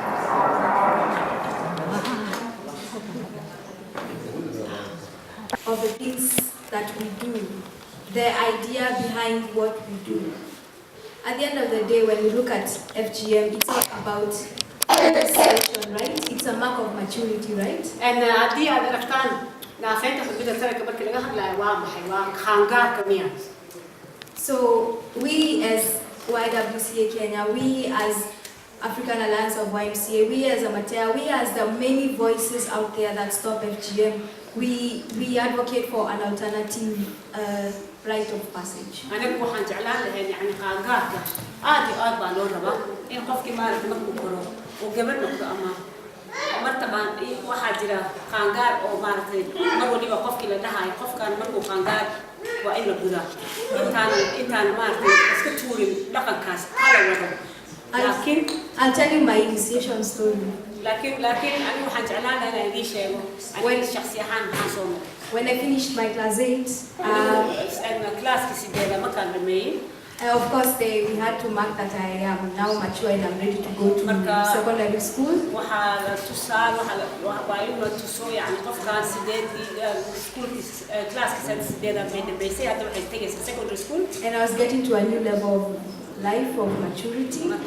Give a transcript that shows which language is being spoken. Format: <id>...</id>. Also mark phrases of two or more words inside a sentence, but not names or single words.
<en>Of the things that we do, the idea behind what we do. At the end of the day, when we look at FGM, it's not about legislation, right? It's a mark of maturity, right? And idea that can</en> <so>naafeynta xubinta taranka marka laga hadlayo waa maxay waa qaangaarka miya.</so> <en>So we as YWCA Kenya, we as African Alliance of YMCA, we as Amateur, we as the many voices out there that stop FGM, we advocate for an alternative rite of passage.</en> <so>anigu waxaan jeclaan lahayn yani qaangaarka aad iyo aad baa loo rabaa in qofkii maaragtay markuu koro oo gabar noqdo ama martabaan waxaa jira qaangaar oo maaragtay mar waliba qofkii la dhahayo qofkaan markuu qaangaar waa in la gudaa intaan maaragtay iska tuurin dhaqankaas hala wado. laakiin</so> <en>I'll tell you my initiation story.</en> <so>laakiin anigu waxaan jeclaan lahayn inaan idiin sheego aniga shakhsi ahaan maxaan soo maray.</so> <en>When I finished my class 8, of course we had to mark that I am now mature and I'm ready to go to secondary school. And I was getting to a new level of life, of maturity.</en>